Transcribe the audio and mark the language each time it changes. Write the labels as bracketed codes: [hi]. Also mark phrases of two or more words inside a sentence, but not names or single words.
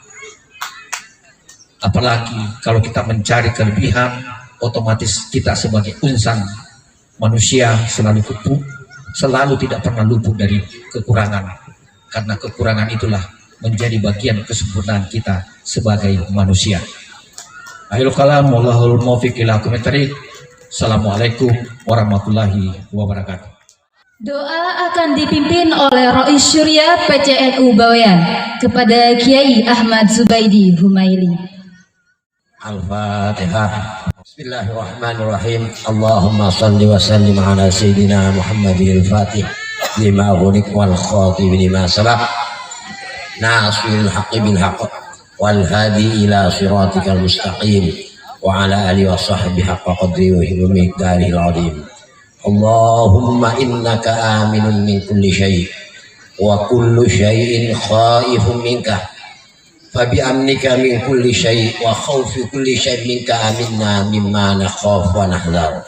[id] Apalagi kalau kita mencari kelebihan, otomatis kita sebagai insan manusia selalu tidak pernah luput dari kekurangan, karena kekurangan itulah menjadi bagian kesempurnaan kita sebagai manusia. [ar] أخير الكلام، والله الموفق إلى أقوم الطريق. السلام عليكم ورحمة الله وبركاته. [id] Doa akan dipimpin oleh Rois Syuriah PCNU Bawean kepada Kiai Ahmad Zubaidi Humaili. [ar] Al-Fatihah. Bismillahirrahmanirrahim. اللهم صل وسلم على سيدنا محمد الفاتح لما أغلق والخاتم لما سبق ناصر الحق بالحق والهادي إلى صراطك المستقيم وعلى آله وصحبه حق قدره ومقداره العظيم. اللهم إنك آمن من كل شيء وكل شيء خائف منك فبأمنك من كل شيء وخوف كل شيء منك آمنا مما نخاف ونحذر.